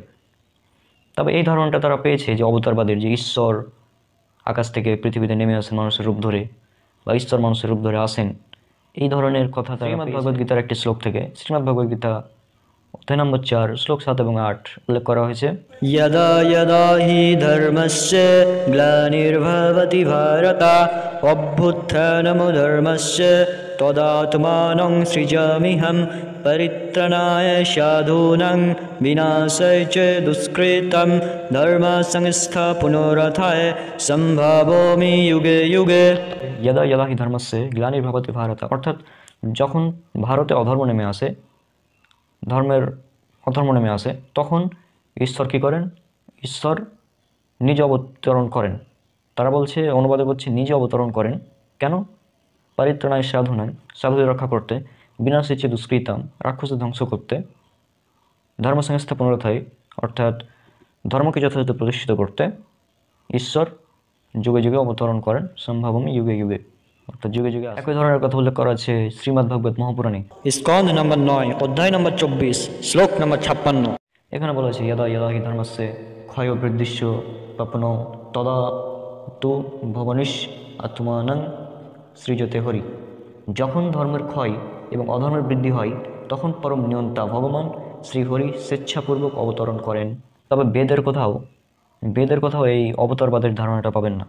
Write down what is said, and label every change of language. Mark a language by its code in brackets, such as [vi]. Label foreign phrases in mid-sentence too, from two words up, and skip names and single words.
[bn] তবে এই ধারণাটা তারা পেয়েছে যে অবতারবাদের, যে ঈশ্বর আকাশ থেকে পৃথিবীতে নেমে আসেন মানুষের রূপ ধরে, বা ঈশ্বর মানুষের রূপ ধরে আসেন, এই ধরনের কথা শ্রীমদ্ ভগবদ গীতার একটি শ্লোক থেকে, শ্রীমদ্ ভগবদ গীতা অধ্যায় নম্বর 4 শ্লোক 7 এবং 8 উল্লেখ করা হয়েছে, [sa] यदा यदा हि धर्मस्य ग्लानिर्भवति भारत अभ्युत्थानमधर्मस्य तदात्मानं सृजाम्यहं परित्राणाय साधूनां विनाशाय च दुष्कृतं धर्मसंस्थापनोरथाय सम्भावयामि युगे युगे। यदा यदा हि धर्मस्य ग्लानिर्भवति भारत, [bn] অর্থাৎ যখন ভারতে অধর্ম নেমে আসে, ধর্মের অধর্ম নেমে আসে, তখন ঈশ্বর কী করেন? ঈশ্বর নিজে অবতরণ করেন। তারা বলছে, অনুবাদে বলছে নিজে অবতরণ করেন। কেন? [sa] পরিত্রাণায় সাধুনাং, [bn] সাধুদের রক্ষা করতে, [sa] বিনাশিচ্ছে দুষ্কৃতাম, [bn] রাক্ষসদের ধ্বংস করতে, ধর্ম সংস্থা পুনরুদ্ধায় অর্থাৎ ধর্মকে যথাযথ প্রতিষ্ঠিত করতে ঈশ্বর যুগে যুগে অবতরণ করেন, [sa] সম্ভাবমি যুগে যুগে, [bn] অর্থাৎ যুগে যুগে। একই ধরনের কথা উল্লেখ করা আছে শ্রীমদ্ ভাগবত মহাপুরাণে স্কন্দ নম্বর 9 অধ্যায় নম্বর 24 শ্লোক নম্বর 56। এখানে বলা আছে [sa] यदा यदा हि धर्मस्य ক্ষয় বৃদ্ধিশ্চ পাপনো তদা তু ভবনিশ আত্মানং সৃজতে হরি। [bn] যখন ধর্মের ক্ষয় এবং অধর্মের বৃদ্ধি হয় তখন পরম নিয়ন্তা ভগবান শ্রীহরি স্বেচ্ছাপূর্বক অবতরণ করেন। তবে বেদের কোথাও এই অবতারবাদের ধারণাটা পাবেন না।